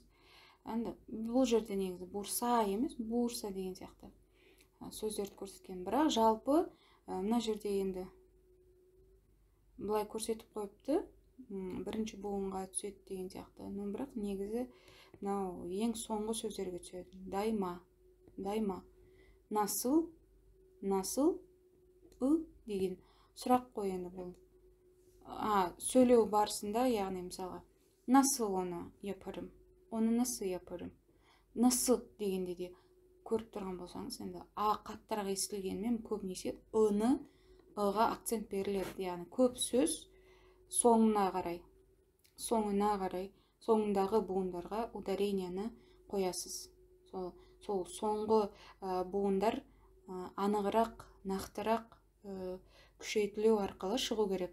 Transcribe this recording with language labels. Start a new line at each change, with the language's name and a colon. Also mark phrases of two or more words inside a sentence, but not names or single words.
Kazakh: Бұл жерде негізі Бурса емес, Бурса деген сияқты сөздерді көрсеткен. Бірақ жалпы мына жерде енді былай көрсетіп қойыпты, бірінші буынға түседі деген сияқты. Бірақ негізі мынау ең соңғы сөздерге түседі.
Turkish: Daima, daima. Nasıl, nasıl,
Kazakh: деген сұрақ қой енді бұл. Сөйлеу барысында, яғни мысалға,
Turkish: nasıl onu yaparım, onu nasıl yaparım.
Kazakh: Насыл дегенде де көріп тұрған болсаңыз, енді қаттырақ естілгенмен көбінесе ға акцент беріледі. Яғни көп сөз соңына қарай, соңындағы буындарға ударенияны қоясыз. Сол соңғы буындар анығырақ, нақтырақ күшейтілу арқылы шығу керек.